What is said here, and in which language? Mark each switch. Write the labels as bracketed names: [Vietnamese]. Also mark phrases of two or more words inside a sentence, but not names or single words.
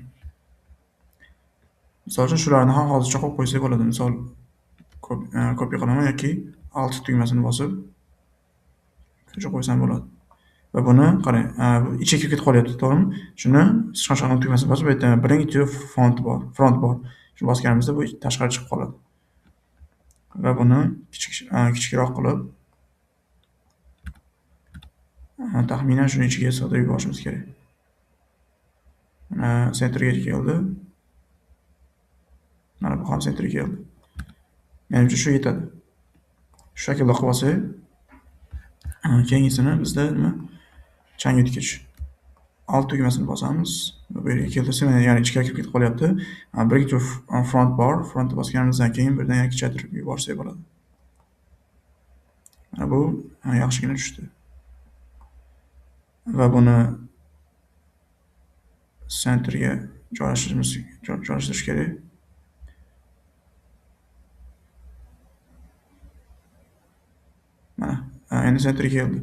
[Uzbek] Misol uchun shularni ham hozircha qo'yib qo'ysak bo'ladi. Misol kopiya qilaman yoki alt tugmasini bosib ko'chirib qo'ysam bo'ladi. Va buni qarang, ichiga kirib ketib qolyapti, to'g'rimi? Shuni sichqonchaning tugmasini bosib, bu yerda [English] bring to front [Uzbek] bor. Shuni bosganimizda bu tashqari chiqib qoladi. Va buni kichikroq qilib taxminan shuni ichiga sig'dirib yuborishimiz kerak. Mana sentrga keldi. Mana bu ham sentrga keldi. Menimcha shu yetadi. Shu shaklda qilib olsak, keyingisini bizda nima? Changyutgich. Alt tugmasini bosamiz. Bu yerga keltirsa, ya'ni ichga kirib ketib qolyapti. [English] Bring to front bar, [Uzbek] frontni bosganimizdan keyin birdan yana kichraytirib yuborsak bo'ladi. Mana bu yaxshigina tushdi. Va buni sentrga joylashtirish kerak. Mana, endi sentrga keldi.